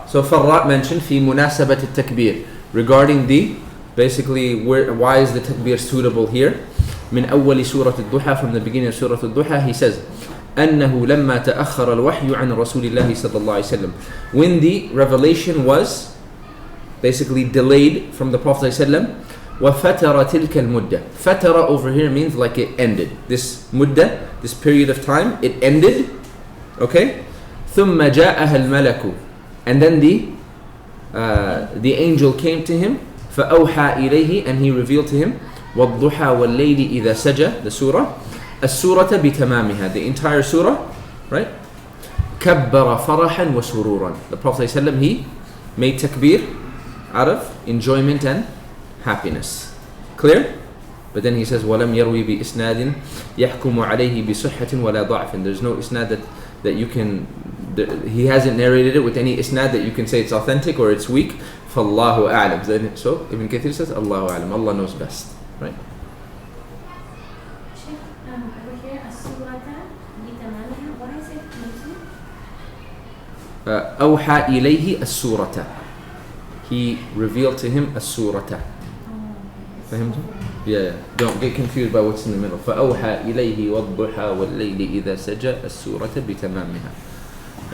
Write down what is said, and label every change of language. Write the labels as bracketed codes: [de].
[en] So فراء mentioned [ar] في مناسبة التكبير [en] regarding the basically why is the takbir suitable here. [ar] من أول سورة الضحى, [en] from the beginning of [ar] سورة الضحى, [en] he says [ar] أنه لما تأخر الوحي عن رسول الله صلى الله عليه وسلم, [en] when the revelation was basically delayed from the Prophet [ar] صلى الله عليه وسلم, وفترة تلك المدة. [en] فترة over here means like it ended. This مدة, this period of time, it ended. Okay? [ar] ثم جاءها الملك, [en] and then the angel came to him. [ar] فأوحى إليه, [en] and he revealed to him. [ar] والضحى والليل إذا سجى, [en] the surah. [ar] السورة بتمامها, [en] the entire surah, right? [ar] كبر فرحا وسرورا. [en] The Prophet ﷺ, he made takbir out of enjoyment and happiness. Clear? But then he says [ar] ولم يروي بإسناد يحكم عليه بصحة ولا ضعف. [en] And there's no isnad that you can, he hasn't narrated it with any isnad that you can say it's authentic or it's weak. [ar] فالله أعلم. [en] So Ibn Kathir says [ar] الله أعلم, [en] Allah knows best. Right? Over here, as-surata bitamamiha, what is it mentioned? [ar] أوحى إليه السورة. [en] He revealed to him [ar] السورة. فهمت? [en] Yeah. Don't get confused by what's in the middle. [ar] فأوحى إليه والضحى والليل إذا سجى السورة بتمامها.